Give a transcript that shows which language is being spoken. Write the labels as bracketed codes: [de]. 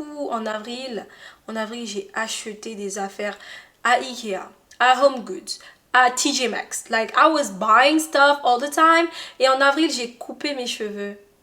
[fr] En avril, j'ai acheté des affaires à Ikea, à Home Goods, à TJ Maxx. [en] I was buying stuff all the time. [fr] Et en avril, j'ai coupé mes cheveux.